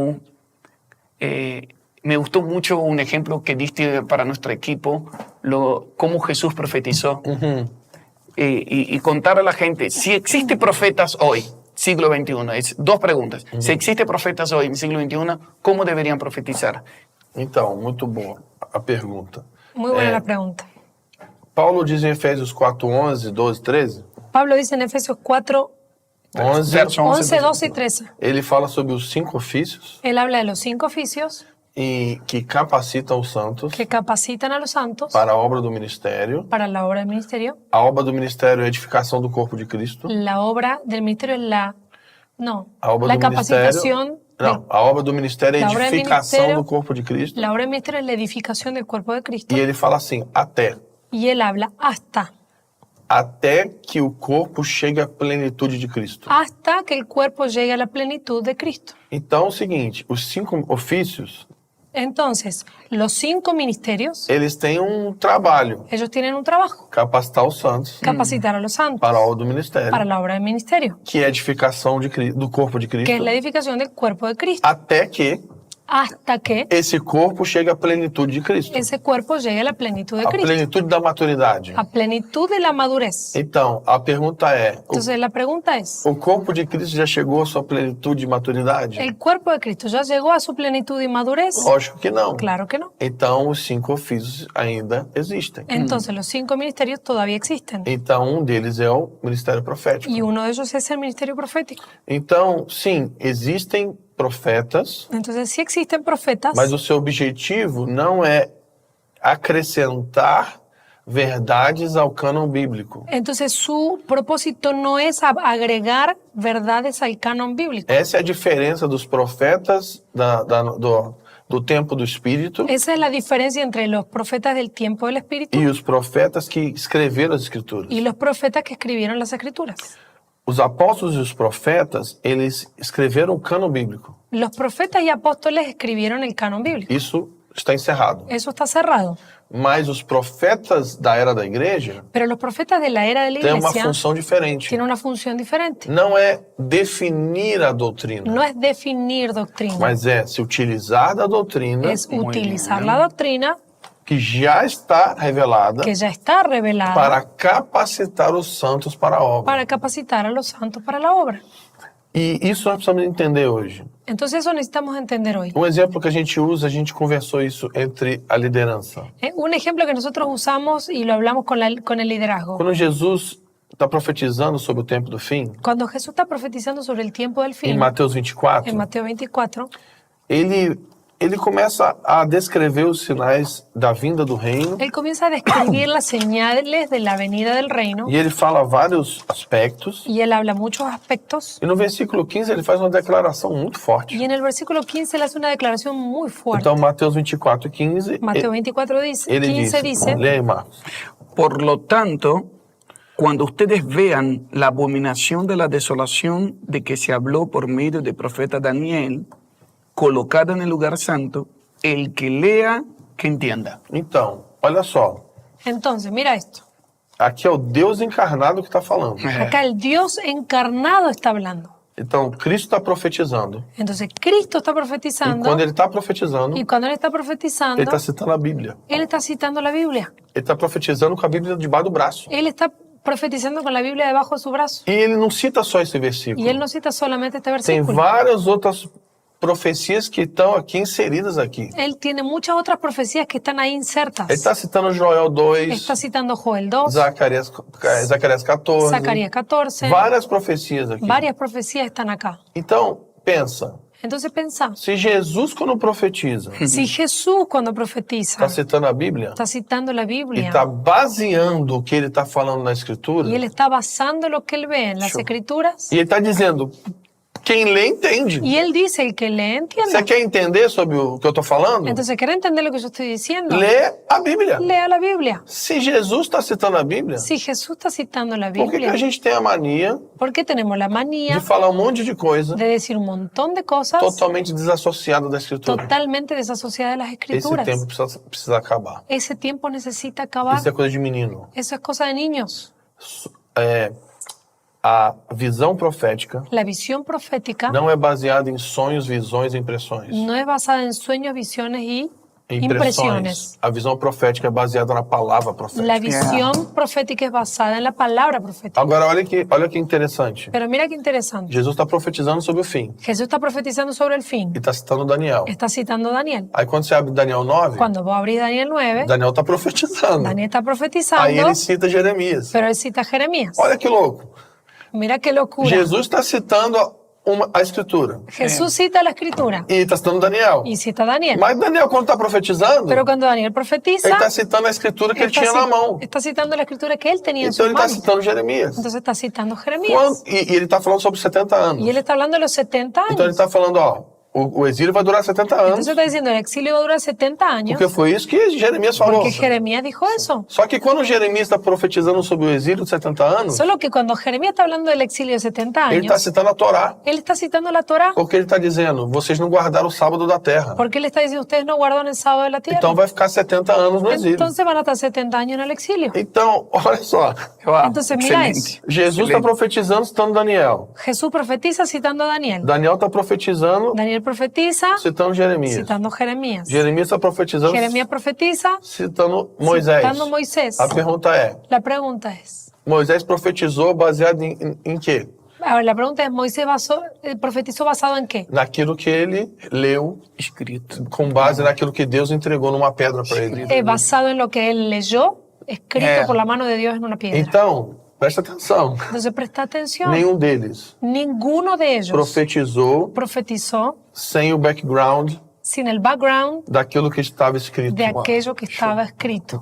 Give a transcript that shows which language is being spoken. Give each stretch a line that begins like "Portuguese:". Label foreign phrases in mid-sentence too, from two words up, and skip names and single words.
Spanish: Me gustó mucho un ejemplo que diste para nuestro equipo, cómo Jesús profetizó. Y contar a la gente, si existe profetas hoy, siglo XXI, es dos preguntas. Si existe profetas hoy en siglo XXI, ¿cómo deberían profetizar?
Portuguese: Então, muito boa a pergunta.
Spanish: Muy buena la pregunta.
Portuguese: Paulo diz em Efésios 4, 11, 12, 13.
Spanish: Pablo dice en Efesios 4, 11, Verso 11, 12 y 13.
Portuguese: ele fala sobre os 5 ofícios
Spanish: Él habla de los 5 oficios
Portuguese: e que capacitam os santos
Spanish: que capacitan a los santos
Portuguese: para a obra do ministério.
Spanish: para la obra del ministerio.
Portuguese: A obra do ministério é a edificação do corpo de Cristo.
Spanish: La obra del ministerio es
Portuguese: A obra
Spanish: la
Portuguese: do
Spanish: capacitación.
Portuguese: Não, a obra do ministério é a
Spanish: La obra del
Portuguese: edificação
Spanish: ministerio-
Portuguese: do corpo de Cristo.
Spanish: La obra del ministerio es la edificación del cuerpo de Cristo.
Portuguese: E ele fala assim,
Spanish: Y él habla
Portuguese: até que o corpo chegue à plenitude de Cristo.
Spanish: hasta que el cuerpo llegue a la plenitud de Cristo.
Portuguese: Então é o seguinte, os 5 ofícios,
Spanish: Entonces, los 5 ministerios,
Portuguese: eles têm um trabalho,
Spanish: ellos tienen un trabajo,
Portuguese: capacitar os santos
Spanish: capacitar a los santos
Portuguese: para a obra do ministério,
Spanish: para la obra del ministerio,
Portuguese: que é a edificação do corpo de
Spanish: que
Portuguese: Cristo,
Spanish: es la edificación del cuerpo de Cristo,
Portuguese: até que
Spanish: hasta que
Portuguese: esse corpo chegue à plenitude de Cristo,
Spanish: ese cuerpo llegue a la plenitud de
Portuguese: a Cristo, plenitude da maturidade.
Spanish: a plenitud de la madurez.
Portuguese: Então, a pergunta é,
Spanish: Entonces, la pregunta es,
Portuguese: o corpo de Cristo já chegou à sua plenitude de maturidade?
Spanish: ¿el cuerpo de Cristo ya llegó a su plenitud y madurez?
Portuguese: Lógico que não.
Spanish: Claro que no.
Portuguese: Então, os 5 ofícios ainda existem.
Spanish: Entonces, los 5 ministerios todavía existen.
Portuguese: Então, um deles é o ministério profético.
Spanish: Y uno de ellos es el ministerio profético.
Portuguese: Então, sim, existem profetas,
Spanish: Entonces, sí existen profetas,
Portuguese: mas o seu objetivo não é acrescentar verdades ao cânon bíblico.
Spanish: entonces su propósito no es agregar verdades al canon bíblico.
Portuguese: Essa é a diferença dos profetas do tempo do Espírito
Spanish: Esa es la diferencia entre los profetas del tiempo del Espíritu
Portuguese: e os profetas que escreveram as Escrituras.
Spanish: y los profetas que escribieron las Escrituras.
Portuguese: Os apóstolos e os profetas, eles escreveram o cânon bíblico.
Spanish: Los profetas y apóstoles escribieron el canon bíblico.
Portuguese: Isso está encerrado.
Spanish: Eso está cerrado.
Portuguese: Mas os profetas da era da igreja
Spanish: Pero los profetas de la era de la
Portuguese: têm uma
Spanish: iglesia
Portuguese: função diferente.
Spanish: tienen una función diferente.
Portuguese: Não é definir a doutrina,
Spanish: No es definir doctrina,
Portuguese: mas é se utilizar da doutrina
Spanish: es utilizar la doctrina
Portuguese: que já está revelada
Spanish: que ya está revelada
Portuguese: para capacitar os santos para a obra.
Spanish: para capacitar a los santos para la obra.
Portuguese: E isso nós precisamos entender hoje.
Spanish: Entonces eso necesitamos entender hoy.
Portuguese: Um exemplo que a gente usa, a gente conversou isso entre a liderança.
Spanish: Un ejemplo que nosotros usamos y lo hablamos con el liderazgo.
Portuguese: Quando Jesus está profetizando sobre o tempo do fim,
Spanish: Cuando Jesús está profetizando sobre el tiempo del
Portuguese: em
Spanish: fin,
Portuguese: Mateus 24,
Spanish: en Mateo 24,
Portuguese: ele começa a descrever os sinais da vinda do reino
Spanish: él comienza a describir las señales de la venida del reino
Portuguese: e ele fala vários aspectos.
Spanish: y él habla muchos aspectos.
Portuguese: E no versículo 15 ele faz uma declaração muito forte.
Spanish: Y en el versículo 15 él hace una declaración muy fuerte.
Portuguese: Então, Mateus 24, 15,
Spanish: Mateo 24 dice,
Portuguese: ele
Spanish: 15
Portuguese: diz,
Spanish: dice,
Portuguese: lê aí, Marcos.
Spanish: Por lo tanto, cuando ustedes vean la abominación de la desolación de que se habló por medio del profeta Daniel, colocada en el lugar santo, el que lea, que entienda.
Portuguese: Então, olha só.
Spanish: entonces mira esto,
Portuguese: Aqui é o Deus encarnado que está falando.
Spanish: acá el Dios encarnado está hablando.
Portuguese: Então, Cristo está profetizando.
Spanish: Entonces Cristo está
Portuguese: E
Spanish: profetizando
Portuguese: quando ele está profetizando,
Spanish: y cuando él está
Portuguese: ele
Spanish: profetizando,
Portuguese: está citando a Bíblia.
Spanish: él está citando la Biblia.
Portuguese: Ele está profetizando com a Bíblia debaixo do braço.
Spanish: Él está profetizando con la Biblia debajo de su brazo.
Portuguese: E ele não cita só esse
Spanish: Y
Portuguese: versículo.
Spanish: él no cita solamente este
Portuguese: Tem
Spanish: versículo.
Portuguese: várias outras profecias que estão aqui inseridas aqui.
Spanish: Él tiene muchas otras profecías que están ahí insertas.
Portuguese: Ele está citando Joel 2,
Spanish: Está citando Joel 2,
Portuguese: Zacarias 14,
Spanish: Zacarías 14.
Portuguese: várias profecias aqui.
Spanish: Varias profecías están acá.
Portuguese: Então, pensa,
Spanish: Entonces pensá,
Portuguese: se Jesus quando profetiza,
Spanish: si Jesús cuando profetiza
Portuguese: está citando a Bíblia,
Spanish: está citando la
Portuguese: e
Spanish: Biblia
Portuguese: está baseando o que ele está falando na Escritura,
Spanish: y él está basando lo que él ve en las escrituras
Portuguese: e ele está dizendo, Quem lê, entende.
Spanish: Y él dice, el que lee, entiende.
Portuguese: Você quer entender sobre o que eu estou falando?
Spanish: Entonces, ¿quiere entender lo que yo estoy diciendo?
Portuguese: Lê a Bíblia.
Spanish: Lea la Biblia.
Portuguese: Se Jesus está citando a Bíblia,
Spanish: Si Jesús está citando la
Portuguese: por que
Spanish: Biblia,
Portuguese: a gente tem a mania
Spanish: ¿por qué tenemos la
Portuguese: de
Spanish: manía
Portuguese: falar um monte de coisa
Spanish: de decir un montón de cosas
Portuguese: totalmente desassociada da Escritura?
Spanish: totalmente desasociadas de las
Portuguese: Esse
Spanish: Escrituras?
Portuguese: tempo precisa acabar.
Spanish: Ese tiempo necesita acabar.
Portuguese: Isso é coisa de menino.
Spanish: Eso es cosa de niños.
Portuguese: A visão profética
Spanish: La visión profética
Portuguese: não é baseada em sonhos, visões e impressões.
Spanish: no es basada en sueños, visiones y
Portuguese: Impressões.
Spanish: impresiones.
Portuguese: A visão profética é baseada na palavra profética.
Spanish: La visión profética es basada en la palabra profética.
Portuguese: Agora, olha que interessante.
Spanish: Pero mira qué interesante.
Portuguese: Jesus está profetizando sobre o fim
Spanish: Jesús está profetizando sobre el fin.
Portuguese: e está citando Daniel.
Spanish: Está citando a Daniel.
Portuguese: Aí, quando você abre Daniel 9,
Spanish: Cuando vos abrís Daniel 9,
Portuguese: Daniel está profetizando.
Spanish: Daniel está
Portuguese: Aí
Spanish: profetizando,
Portuguese: ele cita Jeremias.
Spanish: pero él cita a Jeremías.
Portuguese: Olha que louco.
Spanish: Mira qué locura.
Portuguese: Jesus está citando a Escritura
Spanish: Jesús cita la escritura
Portuguese: e está citando Daniel.
Spanish: y cita a Daniel.
Portuguese: Mas Daniel, quando está profetizando,
Spanish: Pero cuando Daniel
Portuguese: ele
Spanish: profetiza,
Portuguese: está citando a Escritura que ele
Spanish: está,
Portuguese: tinha na mão.
Spanish: está citando la escritura que él tenía en
Portuguese: Então
Spanish: sus
Portuguese: ele está
Spanish: manos.
Portuguese: citando Jeremias.
Spanish: Entonces está citando Jeremías.
Portuguese: E ele está falando sobre 70 anos.
Spanish: Y él está hablando de los 70
Portuguese: Então ele
Spanish: años.
Portuguese: está falando, ó, o exílio vai durar 70 anos.
Spanish: Entonces está diciendo, el exilio va a durar 70 años.
Portuguese: Porque foi isso que Jeremias falou.
Spanish: Porque Jeremías dijo eso.
Portuguese: Só que quando Jeremias está profetizando sobre o exílio de 70 anos,
Spanish: Solo que cuando Jeremías está hablando del exilio de 70
Portuguese: ele está
Spanish: años,
Portuguese: citando a Torá.
Spanish: él está citando la Torá.
Portuguese: Porque ele está dizendo, vocês não guardaram o sábado da terra.
Spanish: Porque él está diciendo, ustedes no guardan el sábado de la tierra.
Portuguese: Então vai ficar 70 anos no exílio.
Spanish: Entonces van a estar 70 años en el exilio.
Portuguese: Então, olha só. Wow,
Spanish: Entonces, mira excelente.
Portuguese: Jesus está profetizando citando Daniel.
Spanish: Jesús profetiza citando a Daniel.
Portuguese: Daniel está profetizando
Spanish: Daniel profetiza
Portuguese: citando Jeremias.
Spanish: citando Jeremías.
Portuguese: Jeremias está profetizando
Spanish: Jeremías profetiza
Portuguese: citando Moisés.
Spanish: citando Moisés.
Portuguese: A pergunta é,
Spanish: La pregunta es,
Portuguese: Moisés profetizou baseado em quê?
Spanish: ahora la pregunta es, ¿Moisés profetizó basado en qué?
Portuguese: Naquilo que ele leu,
Spanish: Escrito.
Portuguese: com base naquilo que Deus entregou numa pedra para ele.
Spanish: Basado en lo que él leyó, escrito por la mano de Dios en una piedra.
Portuguese: Então, presta atenção.
Spanish: Entonces presta atención.
Portuguese: Nenhum deles
Spanish: Ninguno de ellos
Portuguese: profetizou sem o background
Spanish: sin el background
Portuguese: daquilo que estava escrito.
Spanish: de aquello que estaba escrito.